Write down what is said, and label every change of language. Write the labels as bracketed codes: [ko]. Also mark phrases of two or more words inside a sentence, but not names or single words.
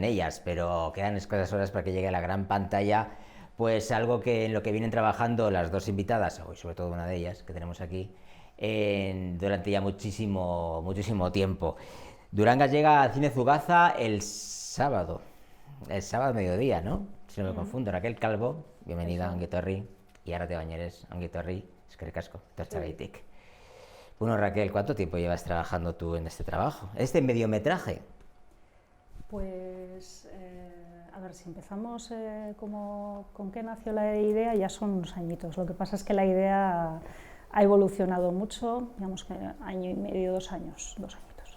[es] ellas, pero quedan escasas horas para que llegue a la gran pantalla, pues algo que en lo que vienen trabajando las dos invitadas, hoy sobre todo una de ellas que tenemos aquí, durante ya muchísimo tiempo. Durangas llega al Cine Zugaza el sábado mediodía, ¿no? Si no me confundo. Raquel Calvo, bienvenida a Ongi Etorri, y Arrate Bañeres, [eu] Ongi Etorri, eskerrik asko, tortxagaitik. [es] Bueno, Raquel, ¿cuánto tiempo llevas trabajando tú en este trabajo? ¿Este mediometraje? Pues, a ver, si empezamos con qué nació la idea, ya son unos añitos. Lo que pasa es que la idea ha evolucionado mucho, digamos que año y medio, 2 años, 2 añitos.